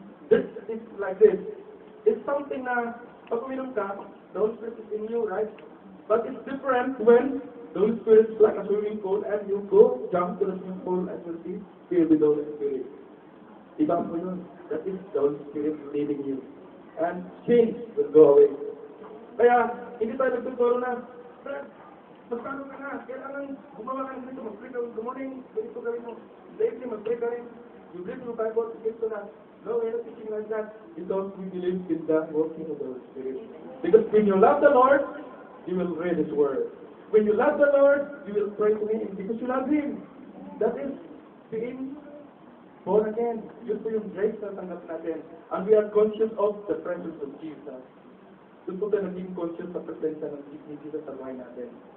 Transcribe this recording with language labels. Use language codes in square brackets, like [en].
[en] This is like this. It's something na, [tl] pag uminom ka, [en] the Holy Spirit is in you, right? But it's different when the Holy Spirit is like a swimming pool and you go, jump to the swimming pool and you'll be filled with the Holy Spirit. [tl] Iba po yun. [en] That is the Holy Spirit leading you. And sin will go away. [tl] Kaya, hindi tayo nagtuturo na, Brad, magkano ka na? Kailangan gumawa ka nito, mag-pray ka, [en] good morning, [tl] ganito gawin mo. Lately, mag-pray ka rin. [en] You read the Bible, [tl] ganito na. [en] No, we're not teaching like that. Because we believe in the working of the Holy Spirit. Because when you love the Lord, you will read His Word. When you love the Lord, you will pray to Him because you love Him. That is being born again. [tl] Yun po yung grace na tanggap natin. [en] And we are conscious of the presence of Jesus. [tl] Doon po tayo naging conscious sa presensya ng Jesus sa buhay natin.